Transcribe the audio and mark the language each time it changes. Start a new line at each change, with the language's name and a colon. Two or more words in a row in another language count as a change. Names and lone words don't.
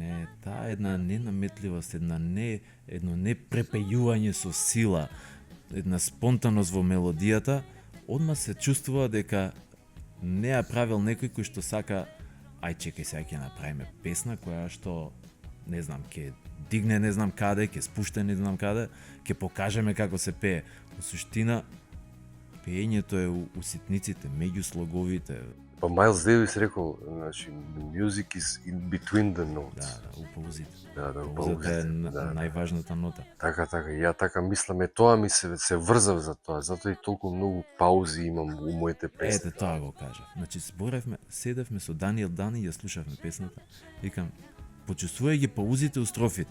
Macedonian: Не, таа една ненаметливост, едно не препејување со сила, една спонтаност во мелодијата, одма се чувствува дека не ја правил некој кој што сака, ај чекај сега ќе направиме песна која што не знам ќе дигне не знам каде, ќе спушта не знам каде, ќе покажеме како се пее. Во суштина пеењето е у ситниците, меѓу слоговите. Па Майлс Дейвис рекол, значи,
English: music is in between the notes.
Macedonian: Да, у паузите. Да, у Паузата е паузите. најважната нота. Така, ја така мислам, тоа ми се врзав за тоа, затоа и толку многу паузи имам у моите песни. Ете, тоа го кажав. Значи, седевме со Даниел Дани и ја слушавме песната. Викам, почувствувај ги паузите у строфите.